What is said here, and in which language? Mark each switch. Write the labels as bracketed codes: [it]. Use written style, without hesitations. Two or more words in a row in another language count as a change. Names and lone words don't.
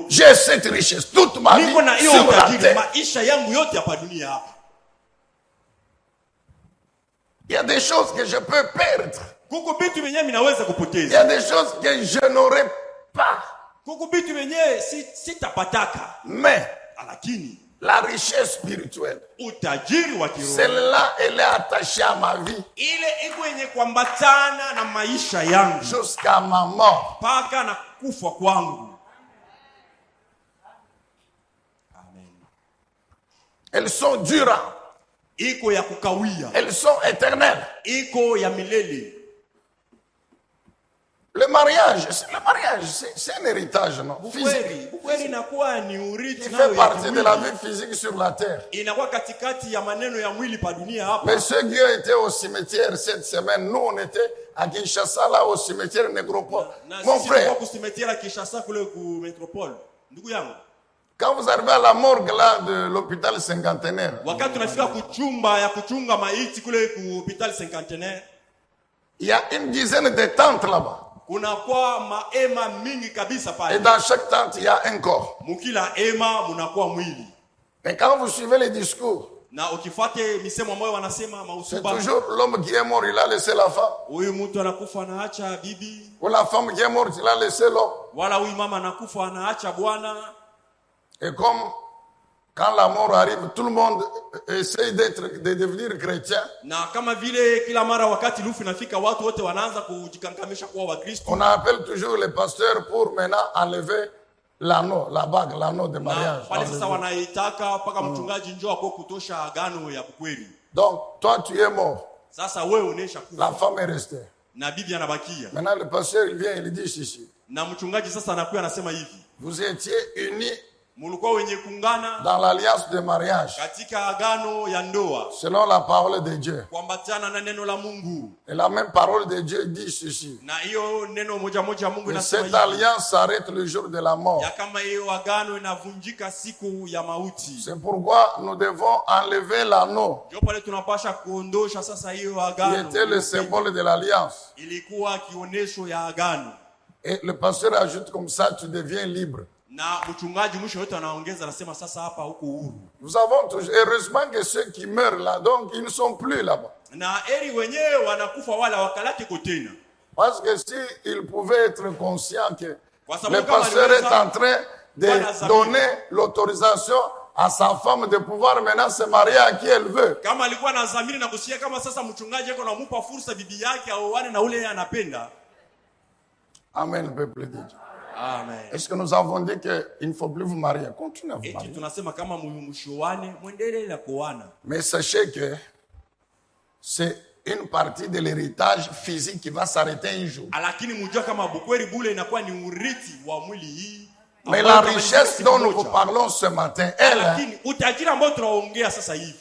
[fr] J'ai cette richesse toute ma vie [sw] Niko na hiyo [fr] sur la [sw] utajiri [fr] terre. [sw] maisha yangu yote hapa dunia hapa. [fr] Il y a des choses que je peux perdre. [sw] Kuko vitu vyenyewe minaweza [fr] Il y [sw] kupoteza. [fr] a des choses que je n'aurai pas. [sw] Kuko vitu vyenyewe sitapataka. [fr] Mais [sw] Lakini [fr] la richesse spirituelle, [sw] utajiri wa kiroho, [fr] celle-là, elle est attachée à ma vie [sw] ile iko yenye kuambatana na maisha yangu [fr] jusqu'à ma mort. [sw] mpaka na kufa kwangu. Amen. [fr] Elles sont durables. [sw] Iko ya kukawia. [fr] Elles sont éternelles. [sw] Iko ya milele. [fr] Le mariage, c'est un héritage, non? Physique. [sw] Bukweli inakuwa ni urithi [fr] Qui [sw] nayo [fr] fait [sw] ya [fr] partie de la [sw] kimwili. [fr] vie physique sur la terre. [sw] Inakuwa katikati ya maneno ya mwili pa dunia hapa. [fr] Mais ceux qui ont été au cimetière cette semaine, nous on était à Kinshasa, là au cimetière Négropole. [sw] Na [fr] Mon [sw] sisi [fr] frère, [sw] tulikuwa kusimetiera Kinshasa kule ku metropole. Ndugu yangu, [fr] quand vous arrivez à la morgue là de l'hôpital cinquantenaire, [sw] wakati tunafika kuchumba ya kuchunga maiti kule ku hospital cinquantenaire, [fr] il y a une dizaine de tentes là-bas. [sw] kuna kwa maema mingi kabisa [fr] Et [sw] pale. [fr] dans chaque tente, il y a un corps. [sw] Mukila ema munakuwa mwili. [fr] Mais quand vous suivez les discours, [sw] Na ukifuate misemo ambayo wanasema [fr] c'est [sw] mausuba, [fr] toujours l'homme qui est mort, il a laissé la femme. [sw] huyu mtu anakufa anaacha bibi, [fr] Ou la femme qui est morte, il a laissé l'homme. [sw] wala huyu mama anakufa anaacha bwana. [fr] Et comme quand la mort arrive, tout le monde essaye de devenir chrétien. [sw] Na kama vile kila mara wakati lufu inafika watu wote wanaanza kujikankamisha kuwa Wakristo. [fr] On appelle toujours les pasteurs pour maintenant enlever l'anneau, la bague, l'anneau de [sw] Na [fr] mariage. [sw] pale sasa wanaitaka mpaka mchungaji njoo kwa kutosha agano ya kweli. [fr] Donc, toi, tu es mort. [sw] Sasa wewe unesha kufa. [fr] La femme est restée. [sw] Na bibi anabakia. [fr] Maintenant, le pasteur, il vient, il dit ceci. [sw] Na mchungaji sasa anakuwa anasema hivi. [fr] Vous étiez unis [sw] Mulikuwa wenye kungana [fr] dans l'alliance de mariage, [sw] katika agano ya ndoa [fr] selon la parole de Dieu. [sw] kuambatana na neno la Mungu. [fr] Et la même parole de Dieu dit ceci. [sw] Na hiyo neno moja moja Mungu [fr] Et [sw] inasema [fr] cette [sw] hivi. [fr] alliance s'arrête le jour de la mort. [sw] Ya kama hiyo agano inavunjika siku ya mauti. [fr] C'est pourquoi nous devons enlever l'anneau [sw] Ndio pale tunapasha kuondosha sasa hiyo [fr] qui [sw] agano. [fr] était le symbole de l'alliance. [sw] Ilikuwa kionesho ya agano. [fr] Et le pasteur ajoute comme ça, tu deviens libre. [sw] Na mchungaji mwisho yote anaongeza anasema sasa hapa huko huru. [fr] Nous avons toujours, heureusement que ceux qui meurent là, donc ils ne sont plus là-bas. [sw] Na eri wenyewe wanakufa wala wakalati kotena. [fr] Parce que si ils pouvaient être conscients que le [sw] Kama [fr] pasteur est [sw] aliweza [fr] en train de donner l'autorisation à sa femme de pouvoir maintenant se marier à qui elle veut. [sw] Kama alikuwa na dhamiri na kusikia kama sasa mchungaji yako anamupa fursa bibi yake aoane na ule yeye anapenda. [fr] Amen, peuple de Dieu. Amen. Est-ce que nous avons dit qu'il ne faut plus vous marier? Continuez à vous marier. [sw] Tunasema kama mshoane muendelee la kuoana. [fr] Mais sachez que c'est une partie de l'héritage physique qui va s'arrêter un jour. [sw] Lakini mjua kama bukweli bule inakuwa ni urithi wa mwili hii. [fr] Mais la richesse dont nous parlons ce matin, [sw] lakini utajiri ambao tunaongea sasa hivi,